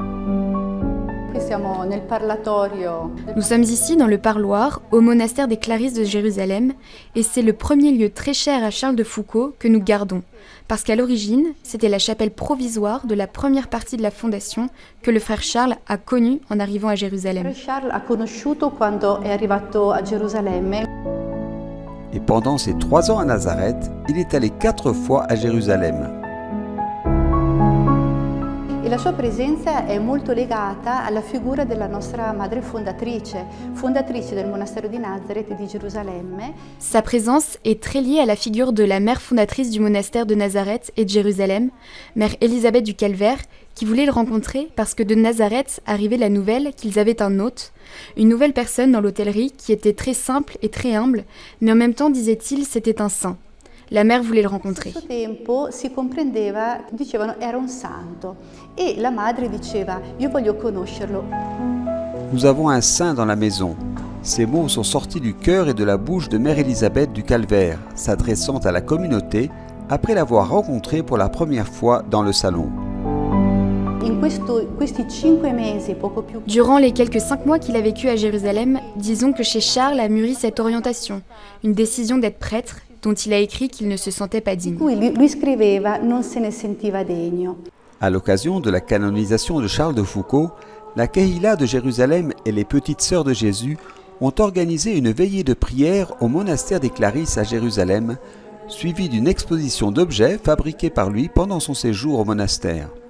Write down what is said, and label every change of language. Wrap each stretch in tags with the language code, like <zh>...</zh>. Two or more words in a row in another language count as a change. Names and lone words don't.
<fr>Nous sommes ici dans le parloir, au monastère des Clarisses de Jérusalem, et c'est le premier lieu très cher à Charles de Foucault que nous gardons, parce qu'à l'origine, c'était la chapelle provisoire de la première partie de la fondation que le frère Charles a connue en arrivant à Jérusalem. Et pendant ses 3 ans à Nazareth, il est allé 4 fois à Jérusalem.</fr> <it>La sua presenza è molto legata alla figura della nostra madre fondatrice del monastero di Nazareth e di Gerusalemme.</it> <fr>Sa présence est très liée à la figure de la mère fondatrice du monastère de Nazareth et de Jérusalem, mère Élisabeth du Calvaire, qui voulait le rencontrer parce que de Nazareth arrivait la nouvelle qu'ils avaient un hôte, une nouvelle personne dans l'hôtellerie qui était très simple et très humble, mais en même temps, disait-il, c'était un saint. La mère voulait le rencontrer.</fr> <it>A suo tempo si comprendeva, dicevano era un santo e la madre diceva io voglio conoscerlo.</it> <fr>Nous avons un saint dans la maison. Ces mots sont sortis du cœur et de la bouche de Mère Élisabeth du Calvaire, s'adressant à la communauté après l'avoir rencontrée pour la première fois dans le salon. Durant les quelques 5 mois qu'il a vécu à Jérusalem, disons que chez Charles a mûri cette orientation, une décision d'être prêtre, dont il a écrit qu'il ne se sentait pas digne.</fr> <it>Lui scriveva non se ne sentiva degno.</it> <fr>À l'occasion de la canonisation de Charles de Foucault, la Kehila de Jérusalem et les Petites Sœurs de Jésus ont organisé une veillée de prière au monastère des Clarisses à Jérusalem, suivie d'une exposition d'objets fabriqués par lui pendant son séjour au monastère.</fr>